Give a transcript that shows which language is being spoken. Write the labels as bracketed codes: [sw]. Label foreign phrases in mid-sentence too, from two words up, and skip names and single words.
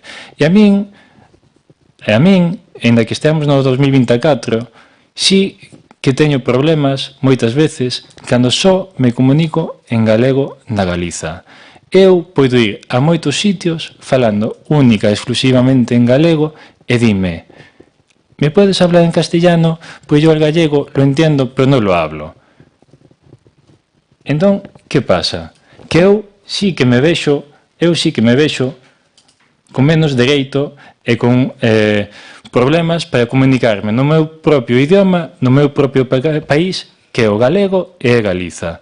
[gl] E a min, ainda que estemos no 2024, sí que teño problemas moitas veces cando só me comunico en galego na Galiza. Eu podo ir a moitos sitios falando única e exclusivamente en galego e dime, [es] ¿me puedes hablar en castellano? Pois yo el gallego lo entiendo, pero non lo hablo. [gl] Entón, que pasa? Que eu sí que me vexo con menos dereito e con problemas para comunicarme no meu propio idioma, no meu propio país, que é o galego e é Galiza.